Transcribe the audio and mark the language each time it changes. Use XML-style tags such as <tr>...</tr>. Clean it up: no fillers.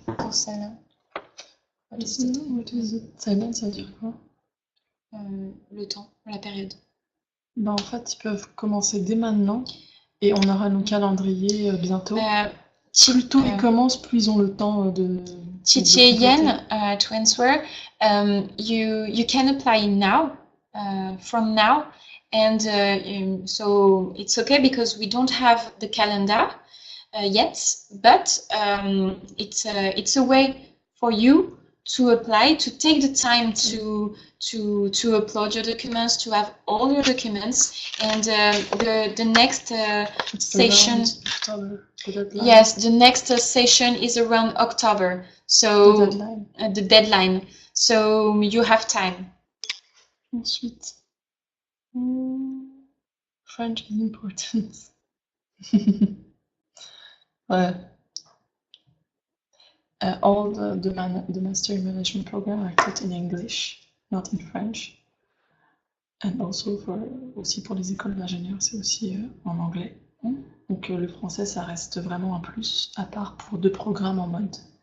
<fr>celle-là.</fr> <en>What is it?</en> <fr>Timeline, ça veut dire quoi? Le temps, la période. En fait, ils peuvent commencer dès maintenant et on aura nos calendriers bientôt. Plus tôt ils commencent, plus ils ont le temps de...</fr> <en>TTAN transfer, you can apply now, from now, and so it's okay because we don't have the calendar yet, but it's a way for you to apply, to take the time to upload your documents, to have all your documents, and the next session. Yes, the next session is around October. So the deadline. So you have time.</en> <fr>Ensuite,</fr> <en>French is important.</en> <fr>Ouais.</fr> <en>All the Master in Management program are taught in English, not in French. And also</en> <fr>aussi pour les écoles d'ingénieurs, c'est aussi en anglais. Donc le français, ça reste vraiment un plus, à part pour 2 programmes en mode.</fr>